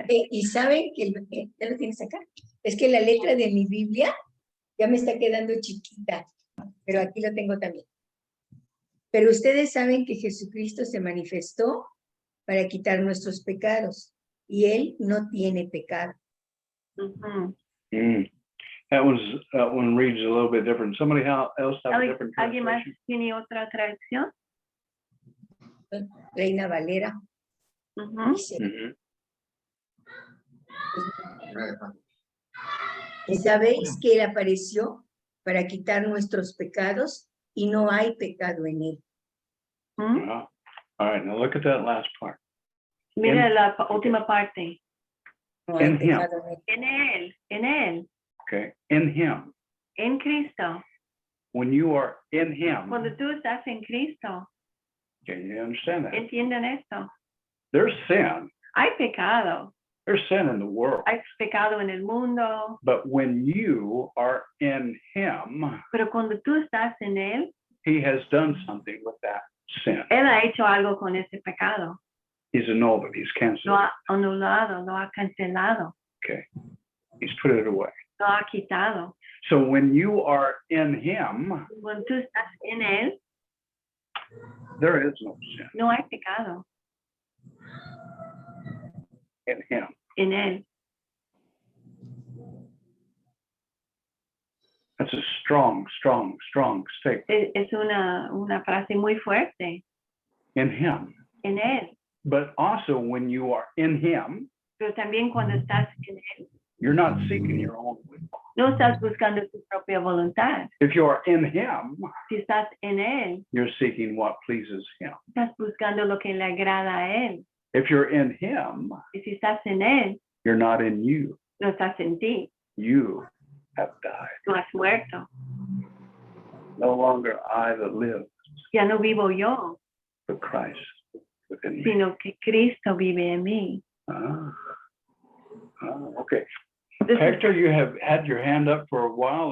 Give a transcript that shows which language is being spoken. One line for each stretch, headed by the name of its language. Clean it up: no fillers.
Spanish: Y saben que ya lo tienes acá. Es que la letra de mi Biblia ya me está quedando chiquita, pero aquí lo tengo también. Pero ustedes saben que Jesucristo se manifestó para quitar nuestros pecados y él no tiene pecado. Ujú.
English: That one reads a little bit different. Somebody else have a different
Spanish: ¿Alguien más
English: translation?
Spanish: tiene otra traducción? Reina Valera Ujú. dice, Mhm. y sabéis que él apareció para quitar nuestros pecados y no hay pecado en él. Ujú. Uh-huh.
English: All right, now look at that last part.
Spanish: Mira En- la última parte. No hay
English: En him.
Spanish: pecado en él. En él,
English: Okay, in him.
Spanish: en Cristo.
English: When you are in him,
Spanish: Cuando tú estás en Cristo,
English: Can you understand that?
Spanish: ¿Entienden esto?
English: There's sin.
Spanish: Hay pecado.
English: There's sin in the world.
Spanish: Hay pecado en el mundo.
English: But when you are in him,
Spanish: Pero cuando tú estás en Él,
English: he has done something with that sin.
Spanish: Él ha hecho algo con ese pecado.
English: He's annulled it. He's canceled
Spanish: Lo
English: it.
Spanish: ha anulado, lo ha cancelado,
English: Okay. He's put it away.
Spanish: lo ha quitado.
English: So when you are in him,
Spanish: Cuando tú estás en Él,
English: there is no sin
Spanish: no hay pecado
English: in him.
Spanish: en Él.
English: That's a strong, strong, strong statement.
Spanish: Es una frase muy fuerte,
English: In him.
Spanish: en Él.
English: But also when you are in him,
Spanish: Pero también cuando estás en Él,
English: you're not seeking your own will.
Spanish: no estás buscando tu propia voluntad.
English: If you are in him,
Spanish: Si estás en Él,
English: you're seeking what pleases him.
Spanish: estás buscando lo que le agrada a Él.
English: If you're in him,
Spanish: Y si estás en Él,
English: you're not in you.
Spanish: no estás en ti,
English: You have died.
Spanish: no has muerto.
English: No longer I that live,
Spanish: Ya no vivo yo,
English: but Christ within me.
Spanish: sino que Cristo vive en mí.
English: Okay.
Spanish: Entonces,
English: Hector, you have had your hand up for a while.